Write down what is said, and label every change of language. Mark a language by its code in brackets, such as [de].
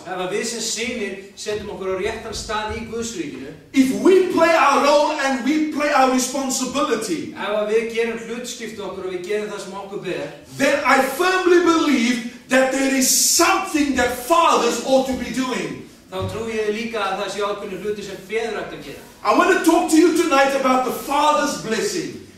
[is] Ef við sem synir setjum okkur á réttan stað í Guðsríkinu, [en] if we play our role and we play our responsibility, [is] ef við gerum hlutskipti okkur og við gerum það sem okkur ber, [en] then I firmly believe that there is something that fathers ought to be doing. [is] þá trúi ég líka að það sé ákveðnir hluti sem feður ættu að gera. [en] I want to talk to you tonight about the father's blessing.